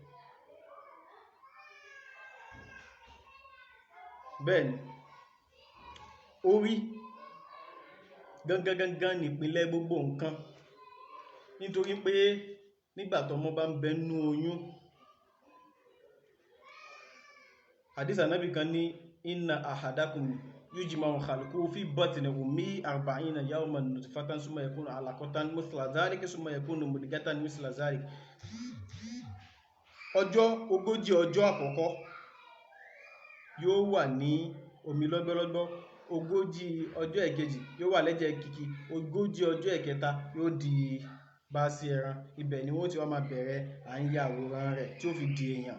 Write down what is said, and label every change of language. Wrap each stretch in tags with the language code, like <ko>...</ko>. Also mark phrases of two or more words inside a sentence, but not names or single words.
<yo>Bẹ́ẹ̀ni, orí gangan ní ìpínlẹ̀ gbogbo nǹkan, nítorí pé nígbà tọ́mọ bá ń bẹ nínú oyún, hadith Ànábì kan ní</yo> <ar>إن أحدكم يجمع خلقه في بطن أمه 40 يوما نطفة ثم يكون علقة مثل ذلك ثم يكون مضغة مثل ذلك.</ar> <yo>Ogójì ọjọ́ àkọ́kọ́ yóò wà ní omi lọ́gbọ́lọ́gbọ́, ogójì ọjọ́ ẹ̀kejì yóò wà lẹ́jẹ̀ kìkì, ogójì ọjọ́ ẹ̀kẹta yóò di bá sí ẹran. Ibẹ̀ ni wọ́n ti wá máa bẹ̀rẹ̀ à ń ya àwòrán rẹ̀ tí ó fi di èèyàn.</yo>